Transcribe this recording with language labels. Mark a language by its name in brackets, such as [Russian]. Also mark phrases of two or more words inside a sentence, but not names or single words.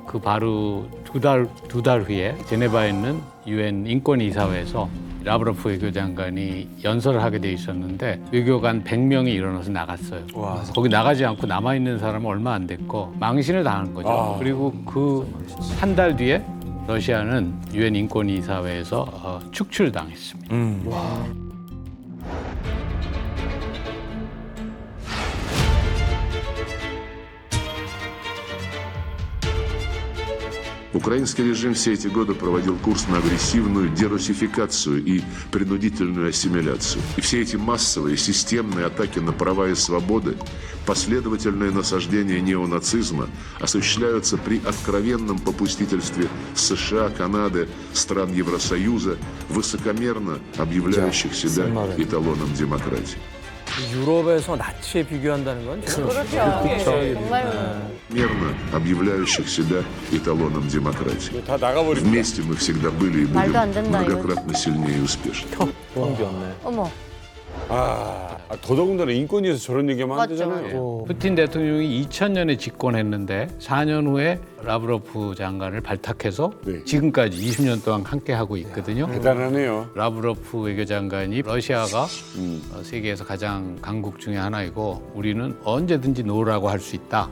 [Korean] 그 바로 두 달 후에 제네바에 있는 유엔 인권이사회에서 라브로프 외교장관이 연설을 하게 돼 있었는데 외교관 100명이 일어나서 나갔어요. 거기 나가지 않고 남아있는 사람은 얼마 안 됐고 망신을 당한 거죠. 그리고 그 한 달 뒤에 러시아는 유엔 인권이사회에서 축출당했습니다. [Russian] Украинский режим все эти годы проводил курс на агрессивную дерусификацию и принудительную ассимиляцию. И все эти массовые системные атаки на права и свободы, последовательное насаждение неонацизма осуществляются при откровенном попустительстве США, Канады, стран Евросоюза, высокомерно объявляющих себя эталоном демократии. [Korean] 유럽에서 나치에 비교한다는 건 [Russian] Мирно объявляющих себя эталоном демократии. [Korean] 다 나가버린다. [Russian] Вместе мы всегда были и будем [Korean] 말도 안 된다, [Russian] многократно сильнее и успешнее. [Korean] 어머. 더더군다나 인권위에서 저런 얘기하면 안 되잖아요. 푸틴 대통령이 2000년에 집권했는데 4년 후에 라브로프 장관을 발탁해서 지금까지 20년 동안 함께 하고 있거든요. 대단하네요. 라브로프 외교장관이 러시아가 세계에서 가장 강국 중에 하나이고 우리는 언제든지 노라고 할 수 있다.